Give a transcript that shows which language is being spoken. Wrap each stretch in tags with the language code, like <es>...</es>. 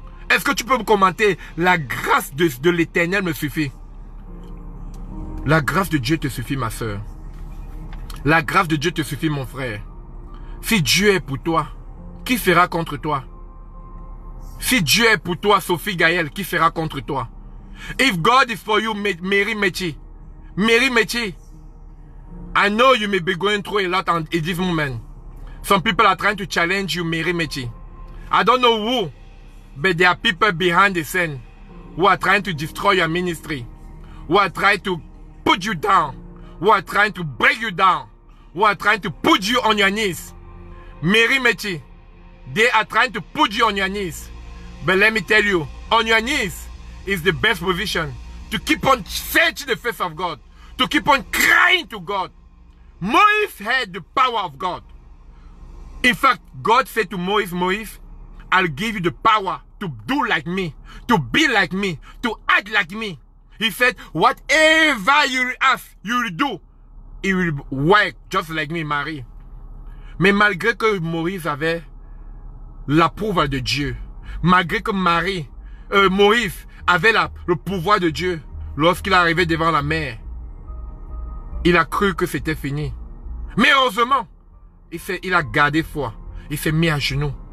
<fr>Est-ce que tu peux commenter la grâce de l'Éternel me suffit? La grâce de Dieu te suffit, ma soeur. La grâce de Dieu te suffit, mon frère. Si Dieu est pour toi, qui sera contre toi? Si Dieu est pour toi, Sophie Gaël, qui sera contre toi?</fr> <en>If God is for you, Mary Mechi. Mary Mechi. I know you may be going through a lot in this moment. Some people are trying to challenge you, Mary Mechi. I don't know who, but there are people behind the scene who are trying to destroy your ministry, who are trying to put you down, who are trying to break you down, who are trying to put you on your knees. Mary Mechi, they are trying to put you on your knees. But let me tell you, on your knees is the best position to keep on searching the face of God, to keep on crying to God. Moses had the power of God. In fact, God said to Moses, Moses, I'll give you the power to do like me, to be like me, to act like me. He said, whatever you ask, you will do. It will work just like me, Marie.</en> <fr>Mais malgré que Moïse avait l'approval de Dieu, malgré que Moïse avait le pouvoir de Dieu, lorsqu'il est arrivé devant la mer, il a cru que c'était fini. Mais heureusement, il a gardé foi. Il s'est mis à genoux.</fr>